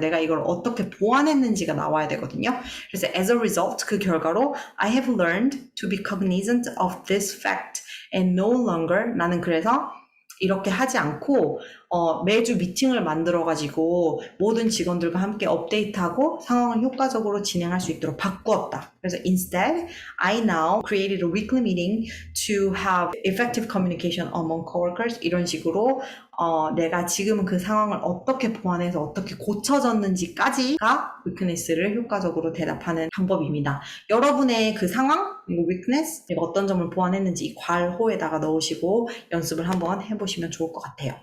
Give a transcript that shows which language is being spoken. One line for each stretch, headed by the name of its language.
Korean: 내가 이걸 어떻게 보완했는지가 나와야 되거든요. 그래서
English: as a result
Korean: 그 결과로
English: I have learned to be cognizant of this fact and no longer
Korean: 나는 그래서 이렇게 하지 않고 매주 미팅을 만들어가지고 모든 직원들과 함께 업데이트하고 상황을 효과적으로 진행할 수 있도록 바꾸었다. 그래서
English: instead, I now created a weekly meeting to have effective communication among coworkers.
Korean: 이런 식으로 내가 지금 그 상황을 어떻게 보완해서 어떻게 고쳐졌는지까지가 weakness를 효과적으로 대답하는 방법입니다. 여러분의 그 상황, 그리고 weakness, 내가 어떤 점을 보완했는지 이 괄호에다가 넣으시고 연습을 한번 해보시면 좋을 것 같아요.